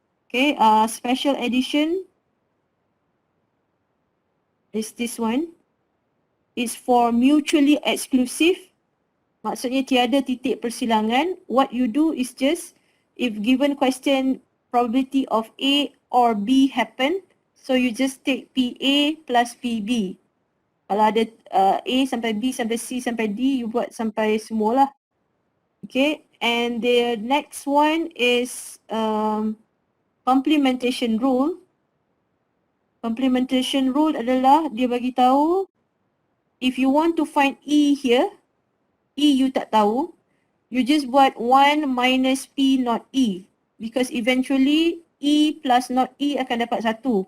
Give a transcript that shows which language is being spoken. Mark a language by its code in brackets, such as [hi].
[en] Okay, special addition is this one. It's for mutually exclusive. [ms] Maksudnya tiada titik persilangan. [en] What you do is just, if given question probability of A or B happen, so you just take PA plus PB. [ms] Kalau ada A sampai B sampai C sampai D, you buat sampai semua lah. [en] Okay, and the next one is complementation rule. Complementation rule [ms] adalah dia bagi tahu [en] if you want to find E here, E you [ms] tak tahu, [en] you just buat 1 minus P not E, because eventually E plus not E [ms] akan dapat 1.